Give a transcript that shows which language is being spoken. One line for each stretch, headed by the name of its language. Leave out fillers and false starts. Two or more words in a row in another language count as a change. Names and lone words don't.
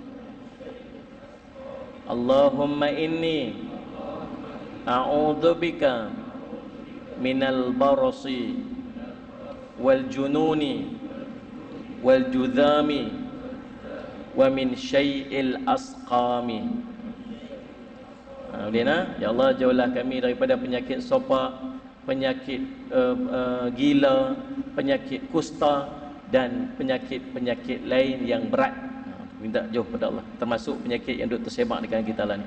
Arabic: اللهم إني أعوذ بك من البرص والجنون والجذام ومن سيئ الأسقام.
Malay: Boleh
Arabic: يا الله,
Malay: jauhlah kami daripada penyakit sopak, penyakit gila, penyakit kusta dan penyakit-penyakit lain yang berat. Minta jauh pada Allah, termasuk penyakit yang duk tersebar di kalangan kita lah ni.